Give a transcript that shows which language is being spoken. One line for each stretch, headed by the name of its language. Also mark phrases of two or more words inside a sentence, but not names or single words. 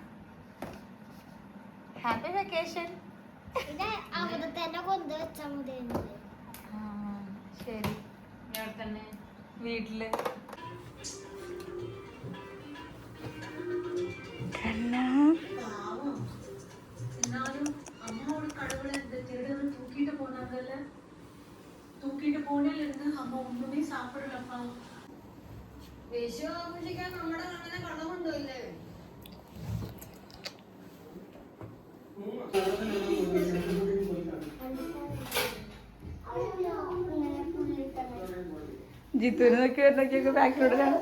English: happy vacation.
Malayalam: ശരി, വീട്ടില് കണ്ണാ.
Tamil: தூக்கிட்டு போனேல இருந்து அம்மா ஒண்ணுமே சாப்பிடலப்பா.
Malayalam: വിഷു ആഘോഷിക്കാൻ നമ്മുടെ അങ്ങനെ കടമുണ്ടല്ലേ? ജിത്തുവിനെ നോക്കി വരുന്നൊക്കെ ബാക്കിലോട്ട് കാണാം.